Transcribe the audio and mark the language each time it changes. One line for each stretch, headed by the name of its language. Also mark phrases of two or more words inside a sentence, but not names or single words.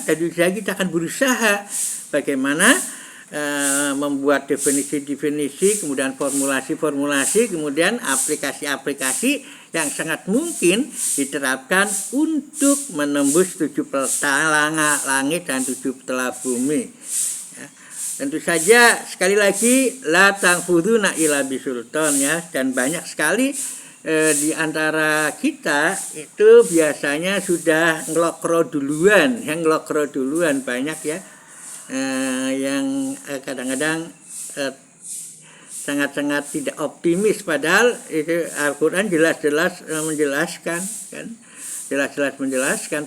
Indonesian: Dan juga kita akan berusaha bagaimana membuat definisi-definisi, kemudian formulasi-formulasi, kemudian aplikasi-aplikasi yang sangat mungkin diterapkan untuk menembus 7 petala langit dan 7 petala bumi. Ya. Tentu saja sekali lagi
Arabic: لا تنفذون إلا بسلطان,
Indonesian: ya, dan banyak sekali di antara kita itu biasanya sudah ngelokro duluan banyak, ya, yang kadang-kadang sangat-sangat tidak optimis, padahal itu Al-Quran jelas-jelas menjelaskan, kan, jelas-jelas menjelaskan.